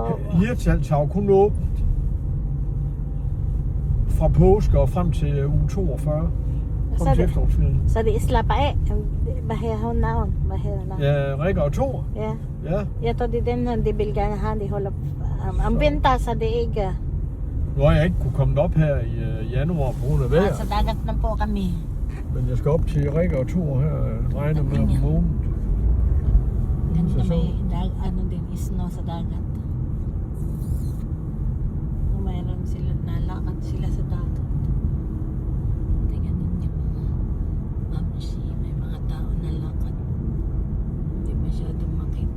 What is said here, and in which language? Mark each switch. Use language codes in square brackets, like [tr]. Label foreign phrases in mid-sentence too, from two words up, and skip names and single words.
[da] Hirtshals har jo kun åbent fra påske og frem til uge 42. Så Frem til det- efterårsferien. så det slapper af. Hvad hedder hun navn? Hvad hedder navn? Ja, Rikke og Thor. Ja. Ja. Jeg tror det er den her, de vil gerne have, de holder om vinter, så det ikke. Nu har jeg ikke kunne komme op her i januar på grund af vejret. [tl] Sa dagat na po kami. [da] Men jeg skal op til Rikke og Thor her, regner med om måneden. [tl] Ganito So, may ano din, isno sa dagat. Mayroon sila, nalakad sila sa dagat. Tingnan ninyo mga mamsi, may mga tao nalakad. Hindi masyadong makita.